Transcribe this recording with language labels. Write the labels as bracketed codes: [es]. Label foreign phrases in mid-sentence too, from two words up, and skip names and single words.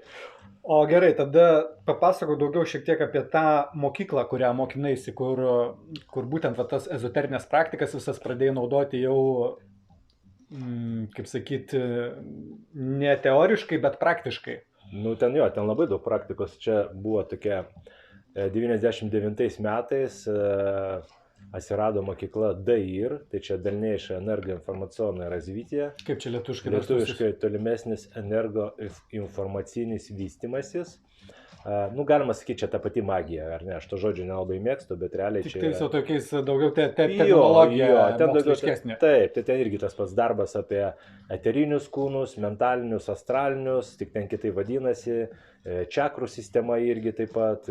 [lt] O gerai, tada papasakok daugiau šiek tiek apie tą mokyklą, kurią mokinaisi, kur būtent va, tas ezoterinės praktikas visas pradėjai naudoti jau, kaip sakyti, ne teoriškai, bet praktiškai. Nu, ten labai daug praktikos. Čia buvo tokia 99 metais atsirado mokykla DAIR, tai čia [ru] Дальнейшее энергоинформационное развитие. [lt] Kaip čia lietuviškai? Lietuviškai tolimesnis energoinformacinis vystimasis. Nu, galima sakyti, čia ta pati magija, ar ne? Aš to žodžio nelabai mėgstu, bet realiai čia... Tik tai su tokiais daugiau terminologija moksliškesnė. Taip, tai ten irgi tas pats darbas apie eterinius kūnus, mentalinius, astralinius, tik ten kitai vadinasi, čakrų sistema irgi taip pat.